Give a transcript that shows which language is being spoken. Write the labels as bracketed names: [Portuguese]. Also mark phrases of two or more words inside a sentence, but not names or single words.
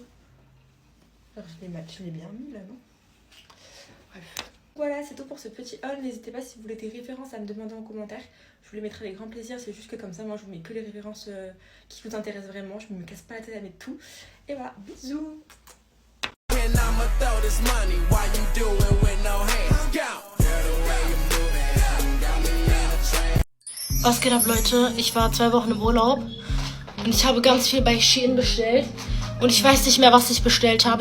[French] Alors, je l'ai bien mis là, non? Bref. Voilà, c'est tout pour ce petit haul. N'hésitez pas si vous voulez des références à me demander en commentaire. Je vous les mettrai avec grand plaisir. C'est juste que comme ça, moi, je vous mets que les références qui vous intéressent vraiment. Je me casse pas la tête à mettre tout. Et voilà, bisous! [German] Was geht ab, Leute? Ich war 2 Wochen im Urlaub und ich habe ganz viel bei Shein bestellt und ich weiß nicht mehr, was ich bestellt habe.